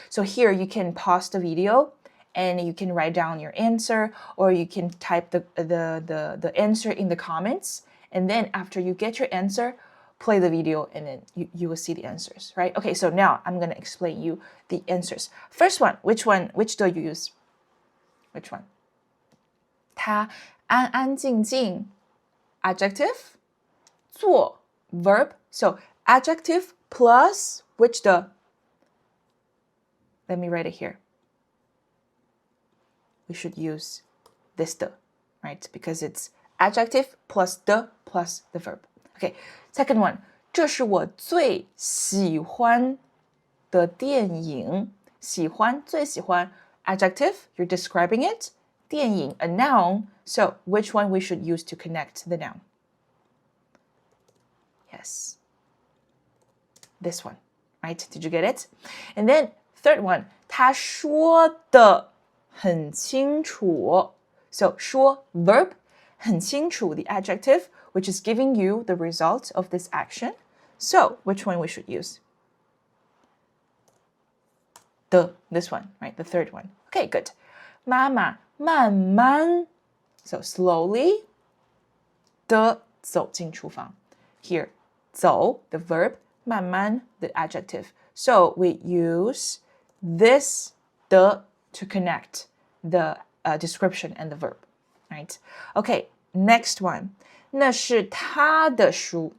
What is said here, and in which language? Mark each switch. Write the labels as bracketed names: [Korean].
[English] So here you can pause the video and you can write down your answer, or you can type the answer in the comments. And then after you get your answer, play the video, and then you will see the answers, right? Okay, so now I'm going to explain you the answers. First one, which do you use? Which one? 他安安静静 adjective, 做 verb. So adjective plus which the? Let me write it here. We should use this the, right? Because it's adjective plus the verb. [Chinese] Okay, second one. 这是我最喜欢的电影。 [English] 喜欢，最喜欢 adjective, you're describing it. 电影, a noun. So which one we should use to connect the noun? Yes. This one, right? Did you get it? [Chinese] And then third one. 他说的很清楚. [English] So 说 verb, 很清楚 the adjective, which is giving you the result of this action. So which one we should use? This one, right? The third one. Okay, good. [Chinese] 妈妈慢慢 [English] so slowly [Chinese] 的走进厨房. [English] Here, 走 the verb, 慢慢 the adjective. So we use this the to connect the description and the verb, right? Okay, next one. [Chinese] 那是他的书.